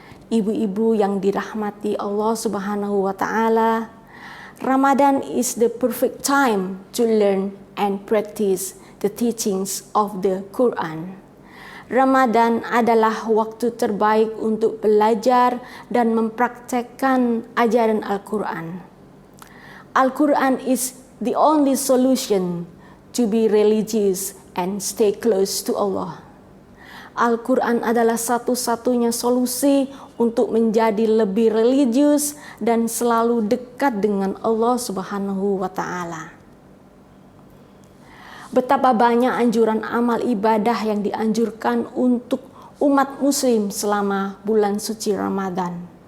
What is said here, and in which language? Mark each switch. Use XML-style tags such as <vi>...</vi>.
<id>Ibu-ibu yang dirahmati Allah Subhanahu wa taala,</id> <en>Ramadan is the perfect time to learn and practice the teachings of the Quran.</en> <id>Ramadan adalah waktu terbaik untuk belajar dan mempraktekkan ajaran Al-Quran.</id> <en>Al-Quran is the only solution to be religious and stay close to Allah.</en> <id>Al-Quran adalah satu-satunya solusi untuk menjadi lebih religius dan selalu dekat dengan Allah Subhanahu wa taala. Betapa banyak anjuran amal ibadah yang dianjurkan untuk umat muslim selama bulan suci Ramadan.</id>